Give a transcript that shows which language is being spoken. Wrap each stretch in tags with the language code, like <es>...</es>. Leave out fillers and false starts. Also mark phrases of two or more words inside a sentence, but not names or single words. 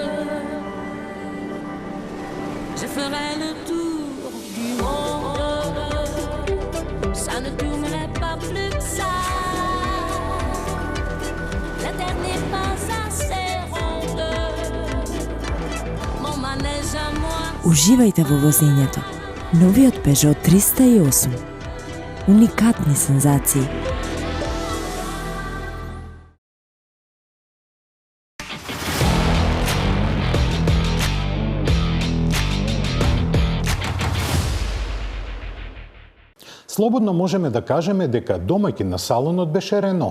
<fr>Je ferai le tour du monde. Ça ne tournerait pas plus que ça. La terre n'est pas assez ronde. Mon manège à moi.</fr> <mk>Уживајте во возењето. Новиот Peugeot 308. Уникатни сензации. Слободно можеме да кажеме дека домаќин на салонот беше Рено.</mk>